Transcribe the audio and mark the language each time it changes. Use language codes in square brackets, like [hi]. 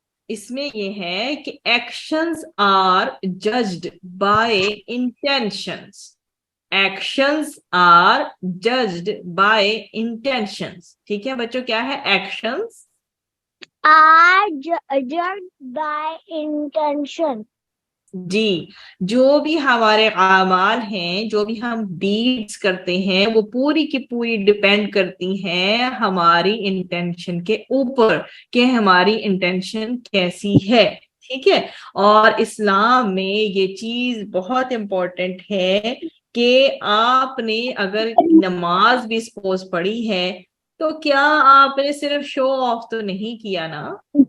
[hi] इसमें ये है कि [en] Actions are judged by intentions, actions are judged by intentions. [hi] ठीक है बच्चों, क्या है actions? [en] Are judged by intention. [hi] जी, जो भी हमारे आमाल हैं, जो भी हम डीड्स करते हैं, वो पूरी की पूरी डिपेंड करती हैं हमारी इंटेंशन के ऊपर कि हमारी इंटेंशन कैसी है। ठीक है, और इस्लाम में ये चीज बहुत इंपॉर्टेंट है कि आपने अगर नमाज भी सपोज पढ़ी है तो क्या आपने सिर्फ शो ऑफ तो नहीं किया ना।